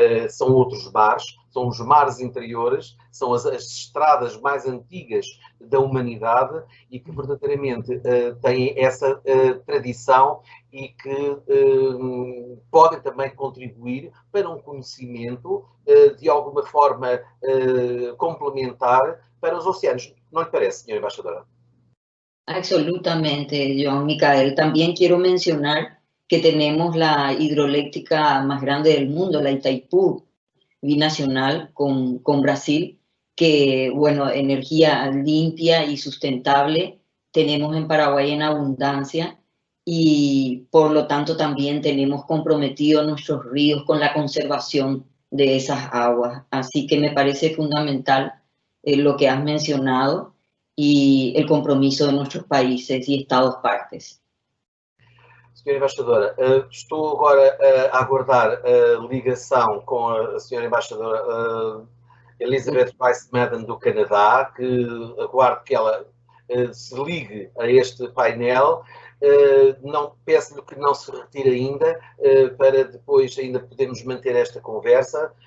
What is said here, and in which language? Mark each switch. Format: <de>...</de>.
<pt>São outros mares, são os mares interiores, são as estradas mais antigas da humanidade e que verdadeiramente têm essa tradição e que podem também contribuir para um conhecimento de alguma forma complementar para os oceanos. Não lhe parece, senhora embaixadora?</pt> <es>Absolutamente, Joan Micael. También quiero mencionar que tenemos la hidroeléctrica más grande del mundo, la Itaipú, binacional con Brasil, que, bueno, energía limpia y sustentable tenemos en Paraguay en abundancia y por lo tanto también tenemos comprometidos nuestros ríos con la conservación de esas aguas. Así que me parece fundamental lo que has mencionado y el compromiso de nuestros países y estados partes.</es> <pt>Senhora Embaixadora, estou agora a aguardar a ligação com a senhora Embaixadora Elizabeth Rice-Madden do Canadá, que aguardo que ela se ligue a este painel. Não, peço-lhe que não se retire ainda, para depois ainda podermos manter esta conversa.</pt>